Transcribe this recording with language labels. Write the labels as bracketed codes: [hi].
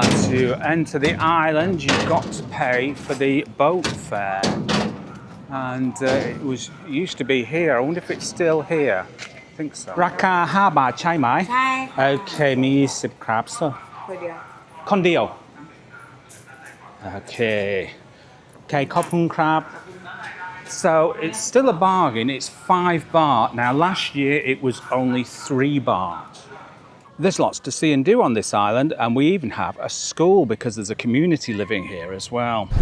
[en] To enter the island, you've got to pay for the boat fare. And it used to be here. I wonder if it's still here. I think so. [th] ราคา5 บาทใช่ไหม ใช่ค่ะ โอเคมี10ครับ so คนเดียว คนเดียว Okay. [en] Okay [th] ขอบคุณครับ [en] So it's still a bargain. It's 5 baht. Now last year it was only 3 baht. There's lots to see and do on this island, and we even have a school because there's a community living here as well.